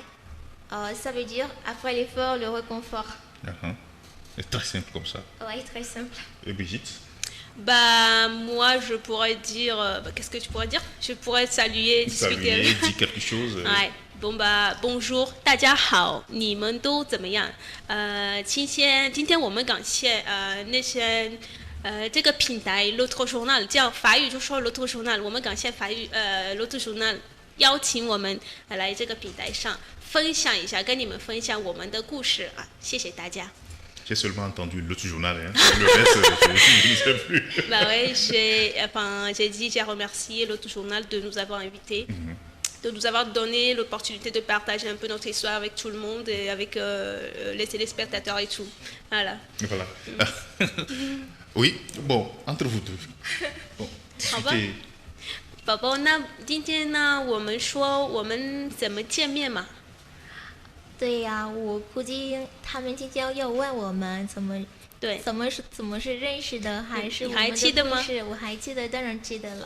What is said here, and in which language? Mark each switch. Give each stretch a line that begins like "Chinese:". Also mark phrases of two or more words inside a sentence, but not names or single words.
French: Ça veut dire après l'effort, le réconfort. C'est très simple comme ça. Oui, très simple. Et Brigitte? Moi, je pourrais dire... qu'est-ce que tu pourrais dire? Je pourrais saluer, discuter. Saluer, dire quelque chose. Ouais. Bonjour,
Chinese: 大家好，你们都怎么样？今天我们感谢那些这个品牌 L'autre journal 叫法语就说 L'autre journal，我们感谢法语L'autre journal 邀请我们来这个平台上分享一下，跟你们分享我们的故事啊！谢谢大家。
French: J'ai seulement entendu l'autre journal, hein. Le reste, je ne sais plus. Bah ouais, j'ai dit, j'ai remercié l'autre journal de nous avoir invités, de nous avoir donné l'opportunité de partager un peu notre histoire avec tout le monde et avec les téléspectateurs et tout. Voilà. Voilà. Oui, bon, entre vous deux. Bon,
Chinese: 好吧
French: discutez.
Chinese: 宝宝，那今天呢，我们说我们怎么见面嘛？对呀、我估计他们今天要问我们对，怎么是认识的，还是你还记得吗我们的故事我还记得，当然记得了。